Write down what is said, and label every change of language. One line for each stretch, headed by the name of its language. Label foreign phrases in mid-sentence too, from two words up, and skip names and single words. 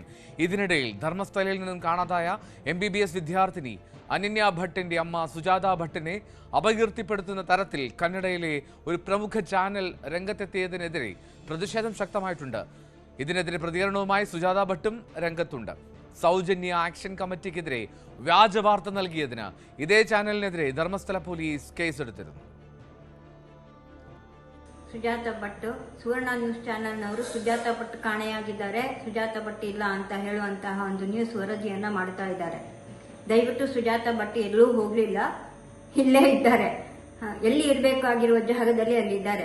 Malayalam: ഇതിനിടയിൽ ധർമ്മസ്ഥലയിൽ നിന്നും കാണാതായ MBBS വിദ്യാർത്ഥിനി അനന്യ ഭട്ടിന്റെ അമ്മ സുജാത ഭട്ടിനെ അപകീർത്തിപ്പെടുത്തുന്ന തരത്തിൽ കന്നഡയിലെ ഒരു പ്രമുഖ ചാനൽ രംഗത്തെത്തിയതിനെതിരെ പ്രതിഷേധം ശക്തമായിട്ടുണ്ട്. ഇതിനെതിരെ പ്രതികരണവുമായി സുജാത ഭട്ടും രംഗത്തുണ്ട്. സൗജന്യ ആക്ഷൻ കമ്മിറ്റിക്കെതിരെ വ്യാജ വാർത്ത നൽകിയതിന് ഇതേ ചാനലിനെതിരെ ധർമ്മസ്ഥല പോലീസ് കേസെടുത്തിരുന്നു.
Kannada: ಸುಜಾತ ಭಟ್ ಸುವರ್ಣ ನ್ಯೂಸ್ ಚಾನೆಲ್ನವರು ಸುಜಾತ ಭಟ್ ಕಾಣೆಯಾಗಿದ್ದಾರೆ, ಸುಜಾತ ಭಟ್ ಇಲ್ಲ ಅಂತ ಹೇಳುವಂತಹ ಒಂದು ನ್ಯೂಸ್ ವರದಿಯನ್ನ ಮಾಡ್ತಾ ಇದ್ದಾರೆ. ದಯವಿಟ್ಟು ಸುಜಾತ ಭಟ್ ಎಲ್ಲೂ ಹೋಗ್ಲಿಲ್ಲ, ಇಲ್ಲೇ ಇದ್ದಾರೆ. ಎಲ್ಲಿ ಇರಬೇಕಾಗಿರುವ ಜಾಗದಲ್ಲಿ ಅಲ್ಲಿದ್ದಾರೆ.